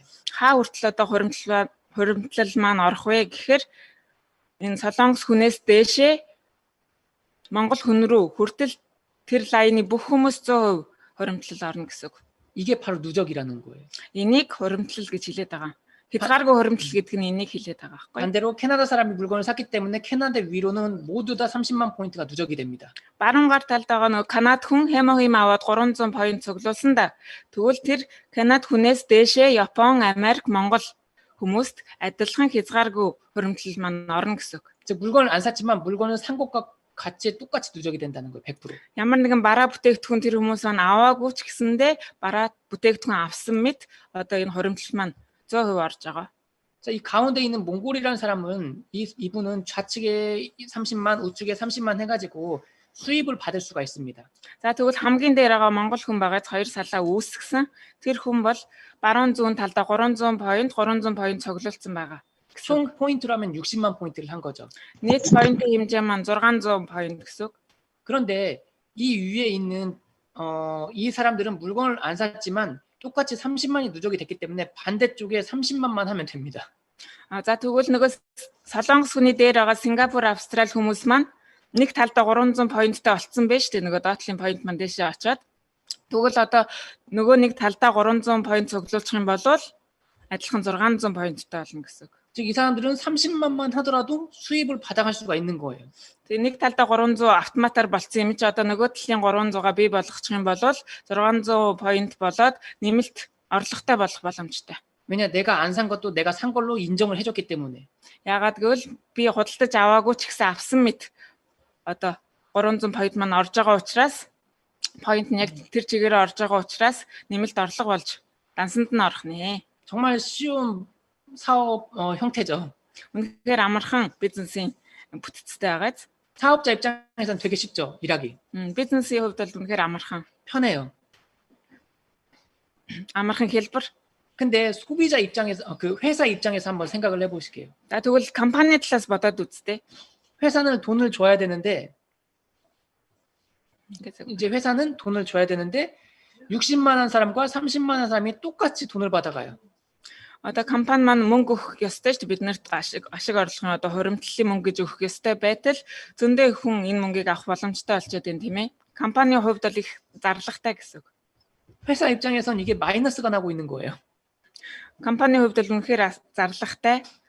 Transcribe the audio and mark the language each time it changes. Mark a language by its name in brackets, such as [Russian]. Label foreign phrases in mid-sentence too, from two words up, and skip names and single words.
[Mongolian] Хаа хүртэл одоо хуримтлал маань орох вэ гэхээр энэ Солонгос хүнээс дээшээ Монгол хүн рүү хүртэл тэр лайны бүх хүмүүс 100% хуримтлал орно гэсэн үг. [Korean] 이게 바로 누적이라는 거예요. [Mongolian] Энийг хуримтлал гэж хэлээд байгаа. хязгааргүй хуримтлал гэдэг нь энийг хэлээд байгаа байхгүй. [Korean] 반대로 캐나다 사람이 물건을 샀기 때문에 캐나다 위로는 모두 다 30만 포인트가 누적이 됩니다. [Mongolian] Баруун гар талд байгаа нөгөө Канад хүн хемохим аваад 300 point цуглуулсан да. Тэгвэл тэр Канад хүнээс дээшээ Япон, Америк, Монгол хүмүүст адилхан хязгааргүй хуримтлал маань орно гэсэн үг. [Korean] 즉 물건을 안 샀지만 물건을 산 것과 같이 똑같이 누적이 된다는 거예요. 100%. [Mongolian] Ямар нэгэн бараа бүтээгдэхүүн тэр хүмүүс маань аваагүй ч гэсэндээ бараа бүтээгдэхүүн авсан мэт одоо энэ хуримтлал маань 100% орж байгаа. [Korean] 자, 이 가운데 있는 몽골이라는 사람은 이분은 좌측에 30만, 우측에 30만 해가지고 수입을 받을 수가 있습니다. [Mongolian] За тэгвэл хамгийн дээр байгаа Монгол хүн байгаад 2 салаа үүсгэсэн. Тэр хүн бол баруун зүүн талдаа 300 point цуглуулсан байгаа. [Korean] 총 포인트로 하면 60만 포인트를 한 거죠. [Mongolian] Нийт point хэмжээ маань 600 point гэсэн үг. [Korean] 그런데 이 위에 있는 이 사람들은 물건을 안 샀지만 똑같이 30만이 누적이 됐기 때문에 반대쪽에 30만만 하면 됩니다. [Mongolian] За тэгвэл нөгөө Солонгос хүний дээр байгаа Сингапур, Австрал хүмүүс маань нэг талдаа 300 pointтай болцсон байж тээ нөгөө доотлын point маань дэшээ очоод тэгвэл одоо нөгөө нэг талдаа 300 point цуглуулчих юм бол адилхан 600 pointтай болно гэсэн үг. [Korean] 즉 이 사람들은 30만만 하더라도 수입을 받아갈 수가 있는 거예요. [Mongolian] Тэгээ нэг талдаа 300 автоматар болцсон юм чи одоо нөгөө талын 300-аа бий болгочих юм бол 600 point болоод нэмэлт орлоготой болох боломжтой. [Korean] 왜냐 내가 안 산 것도 내가 산 걸로 인정을 해줬기 때문에. [Mongolian] Яагаад гэвэл би худалдаж аваагүй ч гэсэн авсан мэт одоо 300 point маань орж байгаа учраас point нь яг тэр чигээрээ орж байгаа учраас нэмэлт орлого болж дансанд нь орох нэ. [Korean] 정말 쉬운 사업 형태죠. [Mongolian] Үнэхээр амархан бизнесийн бүтцтэй байгааз. [Korean] 사업자 입장에서는 되게 쉽죠. 일하기. [Mongolian] Бизнесийн хувьд бол үнэхээр амархан. [Korean] 편해요. [Mongolian] Амархан хэлбэр. [Korean] 근데 소비자 입장에서 그 회사 입장에서 한번 생각을 해보실게요. [Mongolian] За тэгвэл компани талаас бодоод үзтээ. [Korean] 회사는 돈을 줘야 되는데 [Mongolian] Ингээд [Korean] 이제 회사는 돈을 줘야 되는데 60만 원 사람과 30만 원 사람이 똑같이 돈을 받아가요. [Mongolian] одоо компани маань мөнгө өгөх ёстой шүү дээ. Биднэрт ашиг орлогын одоо хуримтлалын мөнгө гэж өгөх ёстой байтал зөндөө хүн энэ мөнгийг авах боломжтой болчиход байна тийм ээ. Компанийн хувьд бол их зарлагтай гэсэн үг. [Korean] 회사 입장에선 이게 마이너스가 나고 있는 거예요. [Mongolian] Компанийн хувьд бол үнэхээр зарлагтай.